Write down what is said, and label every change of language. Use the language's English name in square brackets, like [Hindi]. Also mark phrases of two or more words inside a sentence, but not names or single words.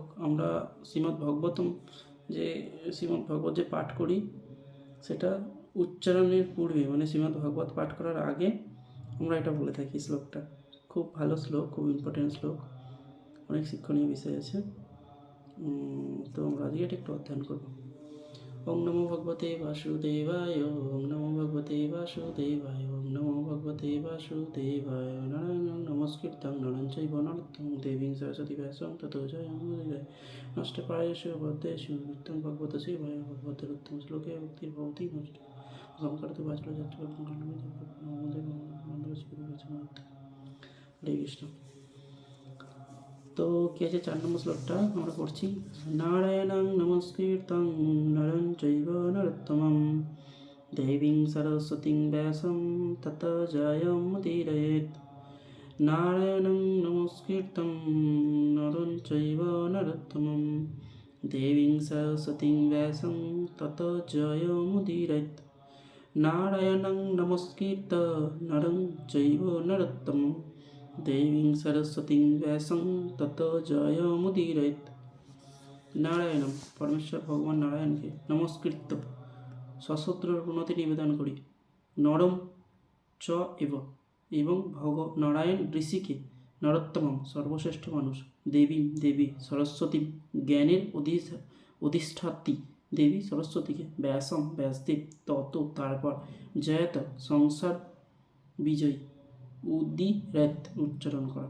[Bangla] আমরা শ্রীমদ্ ভাগবত যে পাঠ করি সেটা উচ্চারণের পূর্বে, মানে শ্রীমদ্ ভাগবত পাঠ করার আগে আমরা এটা বলে থাকি। শ্লোকটা খুব ভালো শ্লোক, খুব ইম্পর্টেন্ট শ্লোক, অনেক শিক্ষণীয় বিষয় আছে। তো আমরা আজকে এটা একটু অধ্যয়ন করব। [Sanskrit] ওম নমো ভগবতে বাসুদেবায়, ওম নমো ভগবতে বাসুদেবায়, ওম নমো ভগবতে বাসুদেবায়। নারায়ণং নমস্কৃত্যং নরং চৈব নরোত্তমং দেবীং সরস্বতী ব্যাসং ততো জয়মুদীরয়ে। নষ্টপ্রায়েষু ভদ্রেষু নিত্যং ভগবত সেবায়, ভগবতের উত্তম শ্লোকে ভক্তির ভবতি নষ্ট। সংকর্ত বাচল যাত্রা হরে কৃষ্ণ। [Bangla] তো কি আছে 4 নম্বর শ্লোকটা আমরা পড়ছি। [Sanskrit] নারায়ণং নমস্কৃত্যং নরং চৈব নরোত্তমং দেবীং সরস্বতীং ব্যাসং ততো জয়মুদীরয়েৎ। নারায়ণং নমস্কৃত্যং নরং চৈব নরোত্তমং দেবীং সরস্বতীং ব্যাসং ততো জয়মুদীরয়েৎ। নারায়ণং নমস্কৃত্য নরং চৈব নরোত্তমং দেবীং সরস্বতীং ব্যাসং তত জয়মুদীরয়েৎ। [Bangla] নারায়ণম, পরমেশ্বর ভগবান নারায়ণকে নমস্কৃত্য সশস্ত্র প্রণতি নিবেদন করি। [Sanskrit] নরম চ এব, [Bangla] এবং নারায়ণ ঋষিকে নরোত্তমম, সর্বশ্রেষ্ঠ মানুষ, দেবী দেবী সরস্বতী, জ্ঞানের অধিষ্ঠাত্রী দেবী সরস্বতীকে, ব্যাসম ব্যাসদেব, তত তারপর, জয়ত সংসার বিজয়, উদিরেত উচ্চারণ করা।